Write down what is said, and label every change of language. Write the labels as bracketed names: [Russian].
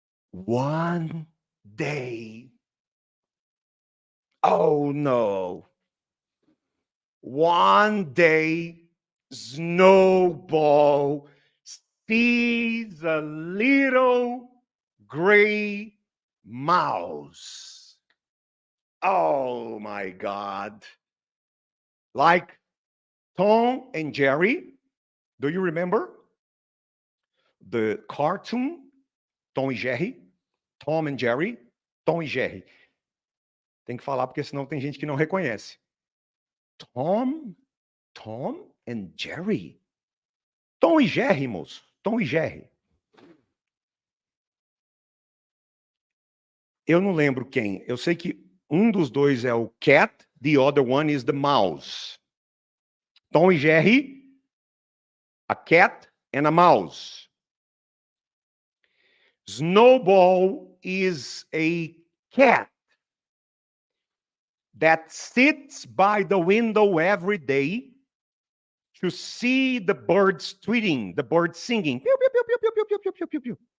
[English] One day, oh no, one day, Snowball sees a little gray mouse. Oh my God. Like Tom and Jerry. Do you remember the cartoon Tom e Jerry? Tom and Jerry? Tom e Jerry. [Portuguese] Tem que falar porque senão tem gente que não reconhece. [English] Tom and Jerry. [Portuguese] Tom e Jerry, moço. Tom e Jerry. Eu não lembro quem. Eu sei que um dos dois é o [English] cat, the other one is the mouse. Tom e Jerry, a cat and a mouse. Snowball is a cat that sits by the window every day to see the birds tweeting, the birds singing. Pew, pew, pew, pew, pew, pew, pew, pew, pew, pew.